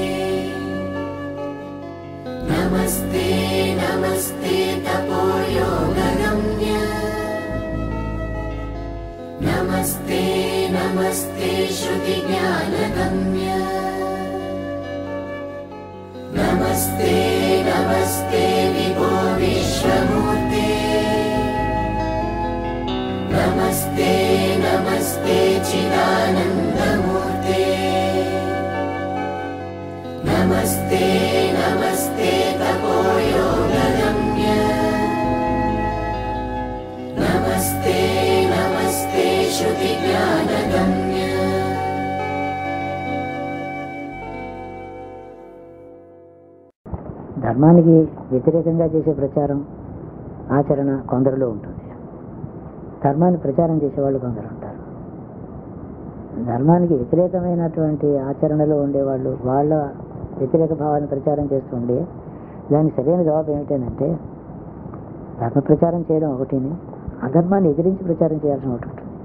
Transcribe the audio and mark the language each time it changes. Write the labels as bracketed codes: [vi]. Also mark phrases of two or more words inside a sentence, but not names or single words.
[sa] नमस्ते नमस्ते तपोयोगगम्य, नमस्ते नमस्ते श्रुतिज्ञानगम्य, नमस्ते नमस्ते विभो विश्वमूर्ते, नमस्ते नमस्ते चिदानन्दमूर्ते, नमस्ते नमस्ते तपोयोगगम्य, नमस्ते नमस्ते श्रुतिज्ञानगम्य। [te] ధర్మానికి వ్యతిరేకంగా చేసే ప్రచారం ఆచరణ కొందరిలో ఉంటుంది. ధర్మాన్ని ప్రచారం చేసేవాళ్ళు కొందరు ఉంటారు. ధర్మానికి వ్యతిరేకమైనటువంటి ఆచరణలో ఉండేవాళ్ళు వాళ్ళ వ్యతిరేక భావాన్ని ప్రచారం చేస్తుండే దానికి సరైన జవాబు ఏమిటంటే ధర్మ ప్రచారం చేయడం ఒకటిని, అధర్మాన్ని ఎదిరించి ప్రచారం చేయాల్సిన ఒకటి ఉంటుంది.